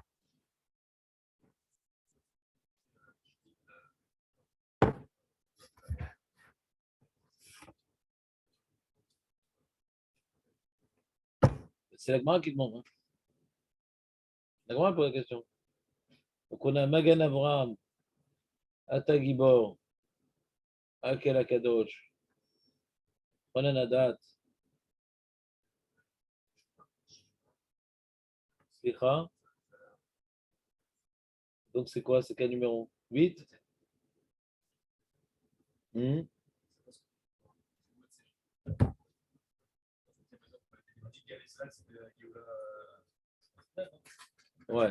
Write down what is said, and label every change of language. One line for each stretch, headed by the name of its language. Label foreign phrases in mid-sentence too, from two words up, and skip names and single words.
French: C'est la Gemara qui demande. Hein. La Gemara pose la question. Donc on a
Hebrew: מגן אברהם, אתה גיבור, האל הקדוש, חונן הדעת, סליחה.
French: Donc c'est quoi? C'est quel numéro? 8. Ouais.